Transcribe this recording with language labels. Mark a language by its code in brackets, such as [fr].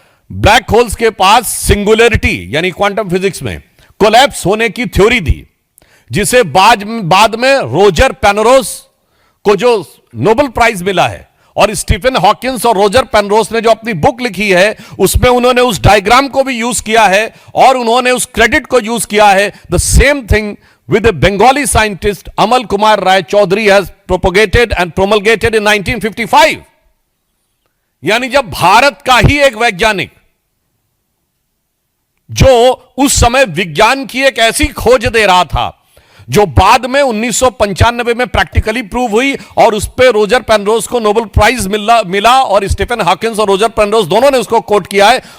[hi] Black holes के पास singularity यानी quantum physics में कोलैप्स होने की थ्योरी दी, जिसे बाद में रोजर पेनरोस को जो नोबेल प्राइज मिला है, और स्टीफन हॉकिंस और रोजर पेनरोस ने जो अपनी बुक लिखी है उसमें उन्होंने उस डायग्राम को भी यूज किया है और उन्होंने उस क्रेडिट को यूज किया है। [en] The same thing with a Bengali scientist Amal Kumar Rai Chaudhary has propagated and promulgated in 1955। [hi] यानी जब भारत का ही एक वैज्ञानिक जो उस समय विज्ञान की एक ऐसी खोज दे रहा था जो बाद में 1995 में प्रैक्टिकली प्रूव हुई और उस पे रोजर पेनरोस को नोबेल प्राइज मिला और स्टीफन हॉकिंस और रोजर पेनरोस दोनों ने उसको कोट किया है।